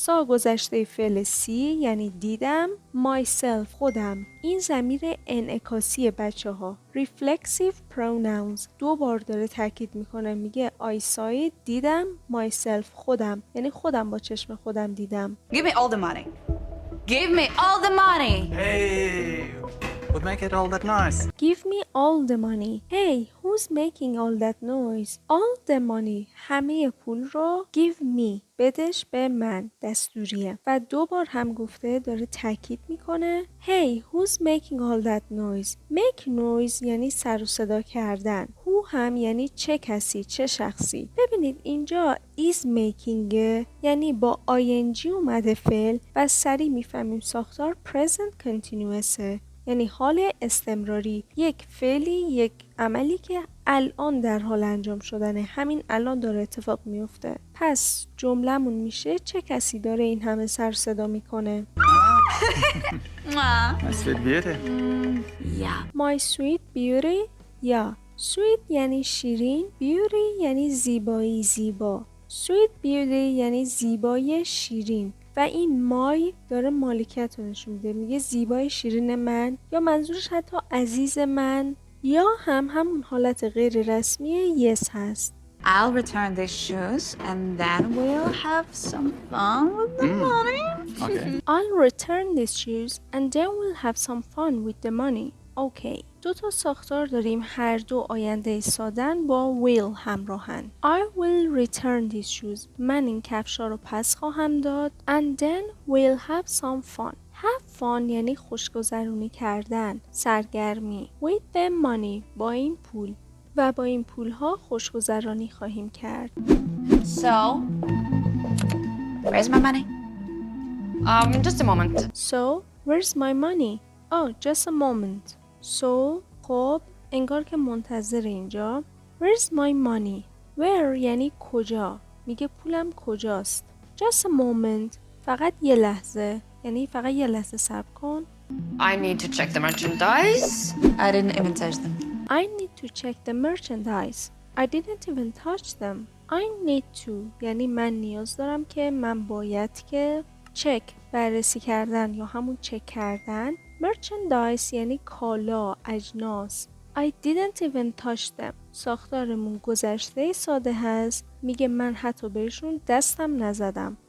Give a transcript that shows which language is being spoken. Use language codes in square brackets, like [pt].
[fa] saw گذشته فعل see یعنی دیدم. myself خودم. این ضمیر انعکاسی بچه ها. [en] reflexive pronouns. [fa] 2 بار داره تاکید میکنه، میگه [en] I saw it [fa] دیدم. myself خودم یعنی خودم با چشم خودم دیدم. [en] Give me all the money. Give me all the money. Hey, would make it all that nice. Give me all the money. Hey, who's making all that noise? All the money. [fa] همه پول رو [en] give me. [fa] بدش به من. دستوریه. و 2 بار هم گفته داره تاکید میکنه. [en] Hey, who's making all that noise? Make noise [fa] یعنی سر و صدا کردن. Who هم یعنی چه کسی، چه شخصی. ببینید اینجا is making یعنی با ing اومده فعل و سریع میفهمیم ساختار [en] present continuous. [fa] یعنی حال استمراری، یک فعلی، یک عملی که الان در حال انجام شدنه، همین الان داره اتفاق میفته. پس جملمون میشه چه کسی داره این همه سر صدا میکنه؟ [en] My sweet beauty. My sweet beauty. [fa] یا sweet یعنی شیرین، beauty یعنی زیبایی، زیبا. sweet beauty یعنی زیبایی شیرین. و این مای داره مالکیت رو نشون میده، میگه زیبای شیرین من، یا منظورش حتی عزیز من، یا همون حالت غیر رسمی yes هست. [en] I'll return these shoes and then we'll have some fun with the money. Okay. I'll return these shoes and then we'll have some fun with the money. [fa] اوکی. 2 تا ساختار داریم، هر دو آینده سادن با will همراهن. [en] I will return these shoes. [fa] من این کفشا رو پس خواهم داد. [en] And then we'll have some fun. Have fun [fa] یعنی خوشگذرونی کردن، سرگرمی. [en] With the money [fa] با این پول. و با این پول ها خوشگذرانی خواهیم کرد. [en] So, where's my money? Just a moment. So, where's my money? Oh, just a moment. [fa] So, خب انگار که منتظر اینجا. [en] Where's my money? [fa] Where یعنی کجا؟ میگه پولم کجاست؟ [en] Just a moment. [fa] فقط یه لحظه. یعنی فقط یه لحظه صبر کن. [en] I need to check the merchandise. I didn't even touch them. I need to check the merchandise. I didn't even touch them. I need to [fa] یعنی من نیاز دارم که، من باید که. check بررسی کردن یا همون چک کردن. merchandise یعنی کالا، اجناس. [en] I didn't even touch them. [fa] ساختارمون گذشته ساده هست، میگه من حتی بهشون دستم نزدم.